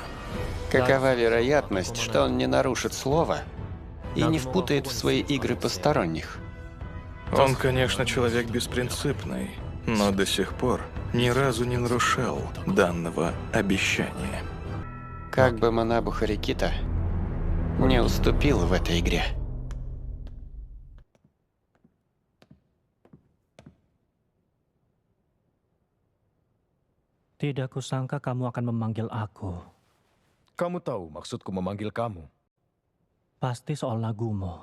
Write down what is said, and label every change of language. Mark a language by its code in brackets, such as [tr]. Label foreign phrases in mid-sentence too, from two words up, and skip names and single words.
[ru] Какова вероятность, что он не нарушит слово и не впутает в свои игры посторонних? Он, конечно, человек беспринципный, но до сих пор ни разу не нарушал данного обещания. Как бы Манабу Харикита не уступил в этой игре. [id] Tidak kusangka kamu akan memanggil aku. Kamu tahu maksudku memanggil kamu? Pasti soal Nagumo.